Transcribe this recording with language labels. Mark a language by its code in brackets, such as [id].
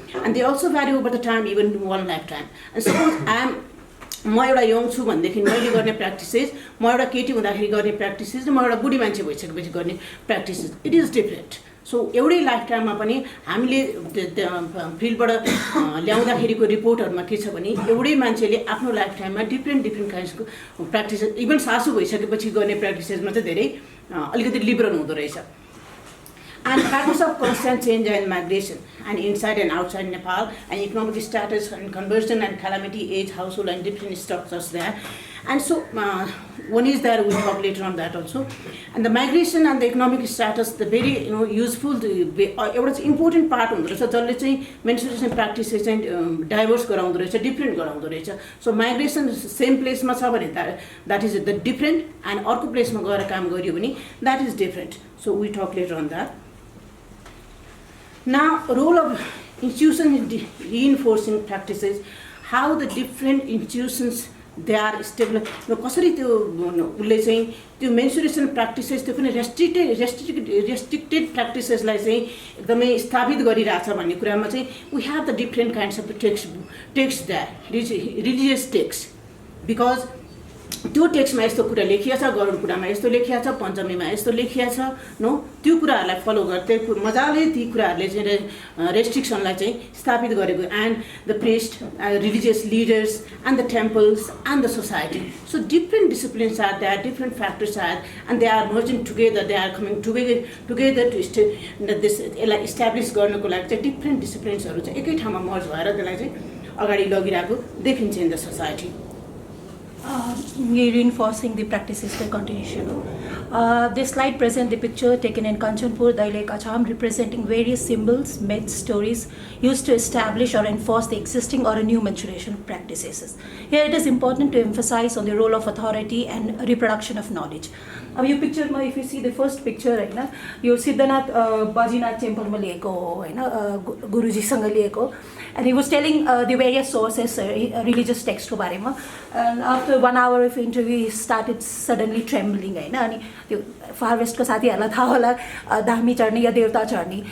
[en] And they also vary over the time even one life time. [ne] And suppose म एउटा young छु भनेदेखि मैले गर्ने प्र्याक्टिसेस, म एउटा केटी हुँदाखेरि गर्ने प्र्याक्टिसेस र म एउटा बुढी मान्छे भइसकेपछि गर्ने practices, [en] It is different. [ne] So एउटै लाइफ टाइममा पनि हामीले फिल्डबाट ल्याउँदाखेरिको रिपोर्टहरूमा के छ भने एउटै मान्छेले आफ्नो लाइफ टाइममा डिफ्रेन्ट काइन्ड्सको प्र्याक्टिसेस, इभन सासू भइसकेपछि गर्ने प्र्याक्टिसेसमा चाहिँ धेरै अलिकति लिबरल हुँदो रहेछ. [en] And factors of constant change and migration and inside and outside Nepal and economic status and conversion and calamity, age, household and different structures there. And so one is there, we'll talk later on that also. And the migration and the economic status, the very useful, एउटा important part [ne] हुँदो रहेछ जसले चाहिँ [en] menstruation practices चाहिँ diverse [ne] गराउँदो रहेछ, [en] different गराउँदो रहेछ. So migration same place [ne] मा छ भने [en] that is the different, and अर्को place [ne] मा गएर काम गरियो भने [en] that is different. So we talk later on that. Now, role of institutions in reinforcing practices, how the different institutions they are established. [ne] कसरी त्यो उसले चाहिँ त्यो mensuration practices त्यो पनि restricted practicesलाई चाहिँ एकदमै स्थापित गरिरहेछ भन्ने कुरामा चाहिँ [en] we have the different kinds of text there, [ne] religious text, because त्यो टेक्स्टमा यस्तो कुरा लेखिएको छ, गरुड कुरामा यस्तो लेखिएको छ, पञ्चमीमा यस्तो लेखिएको छ, नो त्यो कुराहरूलाई फलो गर्दै मजाले ती कुराहरूले चाहिँ रेस्ट्रिक्सनलाई चाहिँ स्थापित गरेको. [en] And the priest, religious leaders and the temples and the society. So different disciplines are there, different factors are, and they are merging together, they are coming together to this [ne] यसलाई इस्टाब्लिस गर्नको लागि चाहिँ डिफ्रेन्ट डिसिप्लिन्सहरू चाहिँ एकै ठाउँमा मर्ज भएर त्यसलाई चाहिँ अगाडि लगिरहेको देखिन्छ [en] In the society. Reinforcing the practices for continuation. This slide presents the picture taken in Kanchanpur, Dailek, Acham, representing various symbols, myths, stories used to establish or enforce the existing or new mensuration practices. Here it is important to emphasize on the role of authority and reproduction of knowledge. [ne] अब यो पिक्चरमा [en] if you see the first picture [ne] हैन, यो सिद्धनाथ बजीनाथ टेम्पलमा लिएको हो हैन, गुरुजीसँग लिएको, [en] and he was telling the various sources, [ne] religious text को बारेमा, [en] and after 1 hour of interview he started suddenly trembling [ne] हैन, अनि त्यो फारवेस्ट को साथीहरुलाई थाहा होला धामी चढ्ने या देवता चढ्ने.